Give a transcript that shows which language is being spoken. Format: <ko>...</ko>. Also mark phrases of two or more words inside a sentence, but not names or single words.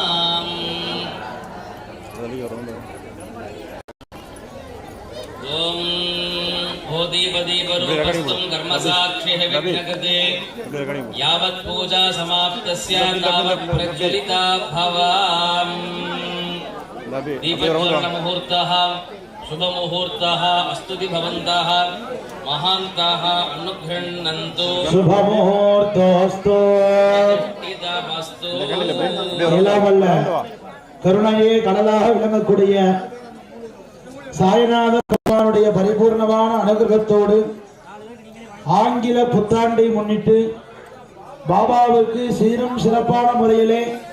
<sa>ओम भूदीपदीपरूपस्थं कर्मसाक्षिः विघ्नकृते यावत् पूजा समाप्तस्य तावत् प्रज्वलिता भवाम्। दीपज्वलनमुहूर्तः शुभमुहूर्तः अस्तुति भवन्तः महान्ताः अनुगृह्णन्तु</sa> <ta>शुभमुहूर्तोऽस्तु கருணையே கடலாக விளங்கக்கூடிய சாய்நாத பெருமானுடைய பரிபூர்ணமான அனுகிரகத்தோடு ஆங்கில புத்தாண்டை முன்னிட்டு பாபாவுக்கு சீரும் சிறப்பான முறையிலே</ta>